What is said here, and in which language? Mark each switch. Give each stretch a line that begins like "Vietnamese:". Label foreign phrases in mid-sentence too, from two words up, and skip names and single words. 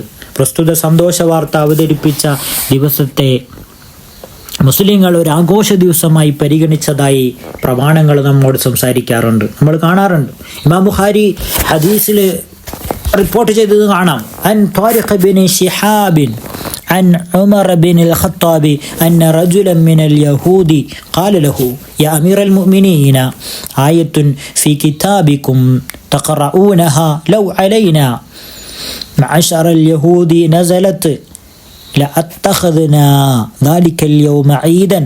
Malayalam: പ്രസ്തുത സന്തോഷ വാർത്ത അവതരിപ്പിച്ച ദിവസത്തെ മുസ്ലിങ്ങൾ ഒരു ആഘോഷ ദിവസമായി പരിഗണിച്ചതായി പ്രമാണങ്ങൾ നമ്മോട് സംസാരിക്കാറുണ്ട്, നമ്മൾ കാണാറുണ്ട്. ഇമാം ബുഖാരി ഹദീസിൽ റിപ്പോർട്ട് ചെയ്തത് കാണാം,
Arabic: عن طارق بن شهاب عن عمر بن الخطاب أن رجلا من اليهود قال له يا أمير المؤمنين آية في كتابكم تقرؤونها لو علينا معشر اليهود نزلت لأتخذنا ذلك اليوم عيدا.